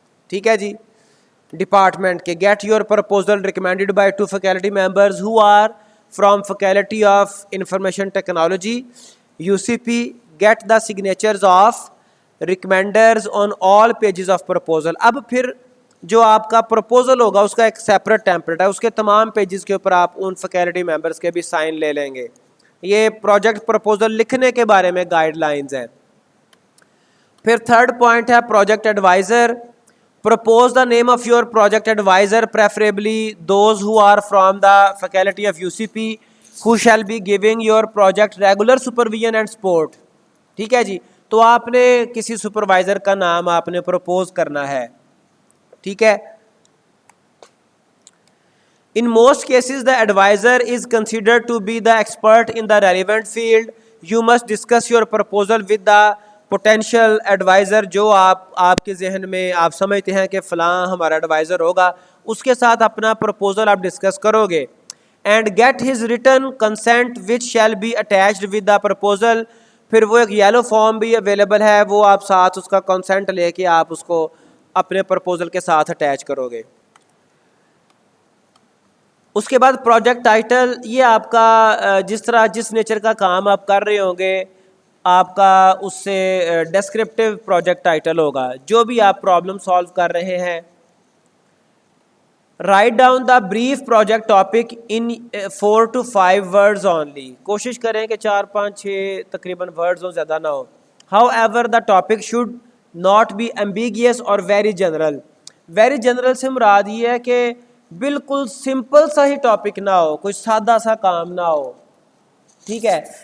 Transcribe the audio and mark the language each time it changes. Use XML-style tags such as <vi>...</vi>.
<ur>ٹھیک ہے جی.</ur> <en>Department کے get your proposal recommended by 2 faculty members who are from faculty of information technology U C P, get the signatures of recommenders on all pages of proposal.</en> <ur>اب پھر جو آپ کا proposal ہوگا اس کا ایک سیپریٹ ٹیمپلیٹ ہے, اس کے تمام پیجز کے اوپر آپ ان فیکلٹی ممبرز کے بھی سائن لے لیں گے. یہ پروجیکٹ پرپوزل لکھنے کے بارے میں گائیڈ لائنز ہیں. پھر تھرڈ پوائنٹ ہے project advisor.</ur> <en>Propose the name of your project advisor, preferably those who are from the faculty of UCP, who shall be giving your project regular supervision and support.</en> <ur>ٹھیک ہے جی. تو آپ نے کسی supervisor کا نام آپ نے پروپوز کرنا ہے. ٹھیک ہے.</ur> <en>In most cases the advisor is considered to be the expert in the relevant field. You must discuss your proposal with the</en> <ur>potential advisor, جو آپ کے ذہن میں آپ سمجھتے ہیں کہ فلاں ہمارا ایڈوائزر ہوگا, اس کے ساتھ اپنا پروپوزل آپ ڈسکس کرو گے.</ur> <en>And get his written consent which shall be attached with the proposal.</en> <ur>پھر وہ ایک یلو فارم بھی اویلیبل ہے, وہ آپ ساتھ اس کا کنسینٹ لے کے آپ اس کو اپنے پروپوزل کے ساتھ اٹیچ کرو گے. اس کے بعد پروجیکٹ ٹائٹل, یہ آپ کا جس نیچر کا کام آپ کر رہے ہوں گے آپ کا اس سے ڈسکرپٹیو پروجیکٹ ٹائٹل ہوگا, جو بھی آپ پرابلم سالو کر رہے ہیں.</ur> <en>Write down the brief project topic in 4 to 5 words only.</en> <ur>کوشش کریں کہ 4 5 6 تقریباً ورڈز ہوں, زیادہ نہ ہو.</ur> <en>However the topic should not be ambiguous or very general.</en> <ur>Very general سے مراد یہ ہے کہ بالکل سمپل سا ہی ٹاپک نہ ہو, کوئی سادہ سا کام نہ ہو. ٹھیک ہے.</ur>